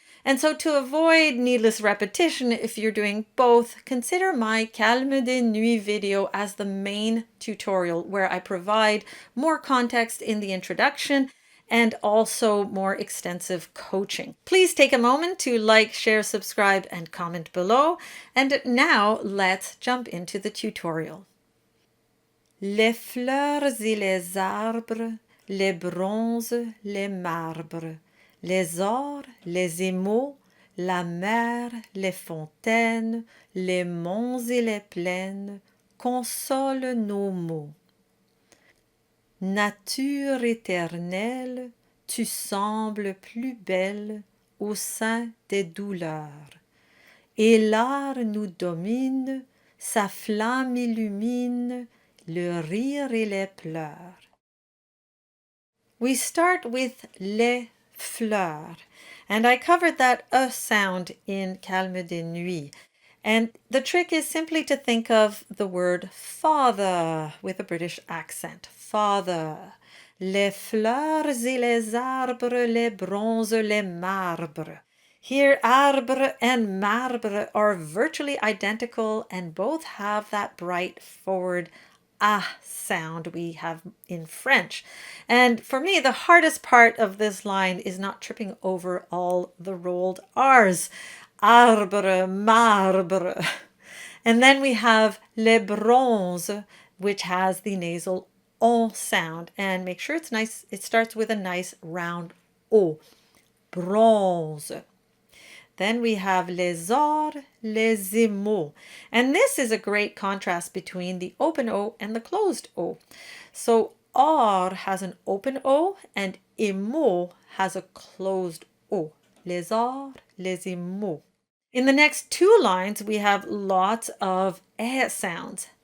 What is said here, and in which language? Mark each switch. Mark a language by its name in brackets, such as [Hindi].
[English] And so to avoid needless repetition, if you're doing both, consider my Calme des Nuits video as the main tutorial where I provide more context in the introduction and also more extensive coaching. Please take a moment to like, share, subscribe, and comment below. And now let's jump into the tutorial. [French] Les fleurs et les arbres, les bronzes, les marbres, les ors, les émaux, la mer, les fontaines, les monts et les plaines, consolent nos maux. Nature éternelle, tu sembles plus belle au sein des douleurs. Et l'art nous domine, sa flamme illumine le rire et les pleurs. [English] We start with les fleurs, and I covered that sound in Calme des Nuits. And the trick is simply to think of the word father with a British accent. Father. [French] Les fleurs et les arbres, les bronzes, les marbres. [English] Here, arbre and marbre are virtually identical and both have that bright forward sound we have in French. And for me, the hardest part of this line is not tripping over all the rolled R's. Arbre, marbre. And then we have les bronzes, which has the nasal on sound. And make sure it's nice, it starts with a nice round O. Bronze. Then we have les ors, les émaux. And this is a great contrast between the open O and the closed O. So or has an open O and émaux has a closed O. Les ors, les émaux. In the next 2 lines, we have lots of sounds.